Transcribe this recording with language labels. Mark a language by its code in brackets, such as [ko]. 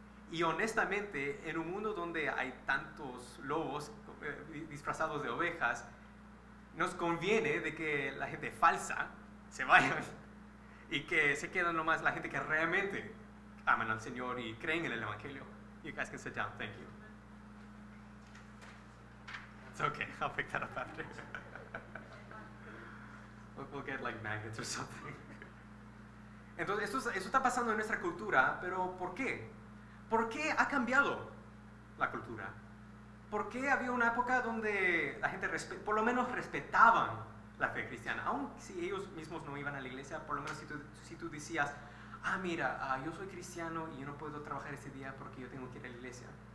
[es] Y honestamente, en un mundo donde hay tantos lobos disfrazados de ovejas, nos conviene de que la gente falsa se vaya y que se quede nomás la gente que realmente aman al Señor y creen en el evangelio. [en] You guys can sit down, thank you. It's okay, I'll pick that up after. We'll get like magnets or something. [es] Entonces, esto está pasando en nuestra cultura, pero ¿por qué? ¿Por qué ha cambiado la cultura? ¿Por qué había una época donde la gente por lo menos respetaban la fe cristiana? Aun si ellos mismos no iban a la iglesia, por lo menos si tú decías, ah, mira, yo soy cristiano y yo no puedo trabajar este día porque yo tengo que ir a la iglesia.